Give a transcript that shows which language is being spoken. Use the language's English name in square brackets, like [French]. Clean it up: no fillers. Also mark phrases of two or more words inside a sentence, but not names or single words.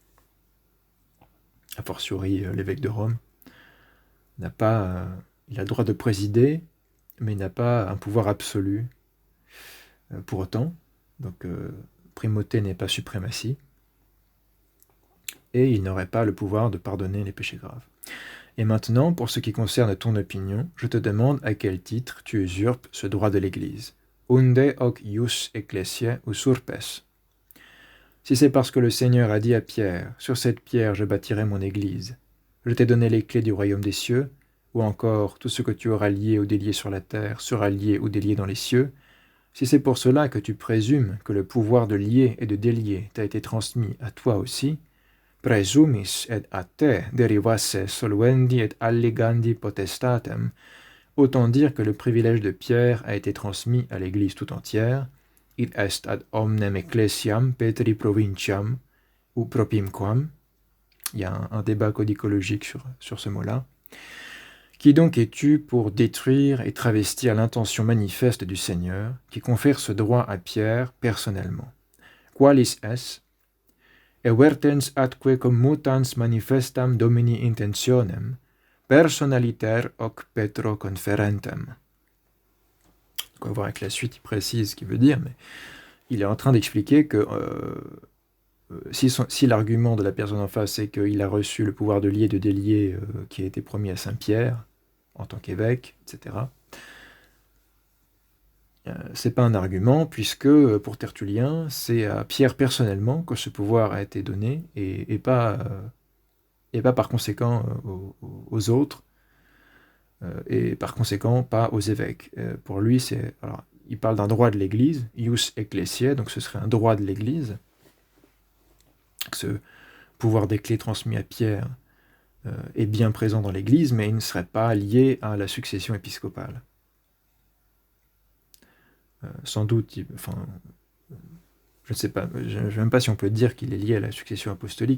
[Latin] a fortiori [French] l'évêque de Rome, il a le droit de présider, mais il n'a pas un pouvoir absolu pour autant. Donc primauté n'est pas suprématie, et il n'aurait pas le pouvoir de pardonner les péchés graves. Et maintenant, pour ce qui concerne ton opinion, je te demande à quel titre tu usurpes ce droit de l'Église. [Latin] Unde hoc ius ecclesiae usurpes. [French] Si c'est parce que le Seigneur a dit à Pierre, « Sur cette pierre je bâtirai mon Église. Je t'ai donné les clés du royaume des cieux, ou encore tout ce que tu auras lié ou délié sur la terre sera lié ou délié dans les cieux. Si c'est pour cela que tu présumes que le pouvoir de lier et de délier t'a été transmis à toi aussi, [Latin] presumis et a te derivasse soluendi et alligandi potestatem, [French] autant dire que le privilège de Pierre a été transmis à l'Église tout entière, [Latin] id est ad omnem ecclesiam Petri provinciam ou propimquam. [French] Il y a un débat codicologique sur ce mot-là. Qui donc es-tu pour détruire et travestir l'intention manifeste du Seigneur, qui confère ce droit à Pierre personnellement? [Latin] Qualis es? Evertens atque commutans manifestam Domini intentionem, personaliter hoc Petro conferentem. [French] Donc on va voir avec la suite, il précise ce qu'il veut dire, mais il est en train d'expliquer que si l'argument de la personne en face est qu'il a reçu le pouvoir de lier et de délier qui a été promis à Saint-Pierre, en tant qu'évêque, etc., c'est pas un argument, puisque pour Tertullien, c'est à Pierre personnellement que ce pouvoir a été donné, et pas par conséquent aux autres, et par conséquent pas aux évêques. Pour lui, il parle d'un droit de l'Église, [Latin] ius ecclesiae, [French] donc ce serait un droit de l'Église. Ce pouvoir des clés transmis à Pierre est bien présent dans l'Église, mais il ne serait pas lié à la succession épiscopale. Sans doute, je ne sais pas, je ne sais même pas si on peut dire qu'il est lié à la succession apostolique.